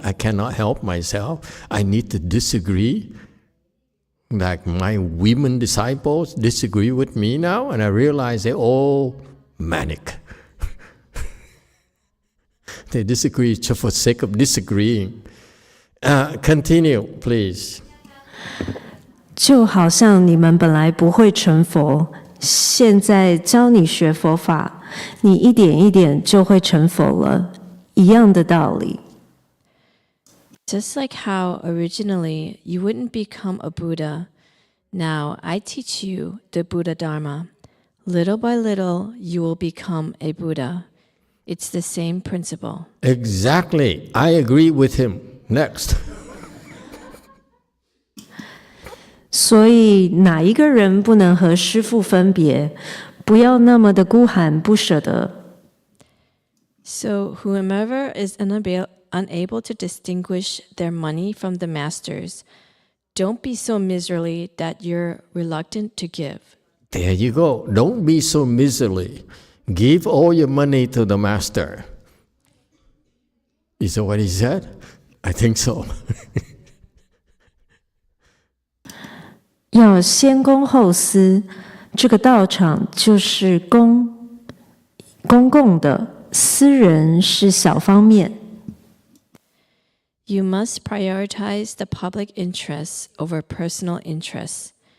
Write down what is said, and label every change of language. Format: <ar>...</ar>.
<en>I cannot help myself. I need to disagree. Like my women disciples disagree with me now, and I realize they're all manic. They disagree just for the sake of disagreeing. Continue, please.</en> <zh>就好像你们本来不会成佛，现在教你学佛法，你一点一点就会成佛了，一样的道理。</zh> <en>Just like how originally you wouldn't become a Buddha, now I teach you the Buddha Dharma. Little by little, you will become a Buddha. It's the same principle. Exactly. I agree with him. Next.</en> <zh>所以哪一个人不能和师父分别？不要那么的孤寒不舍得。</zh> <en>So whomever is unable to distinguish their money from the master's, don't be so miserly that you're reluctant to give. There you go. Don't be so miserly. Give all your money to the master. Is that what he said? I think so.</en> <zh>要先公后私，这个道场就是公共的，私人是小方面。</zh> <en>You must prioritize the public interests over personal interests.</en>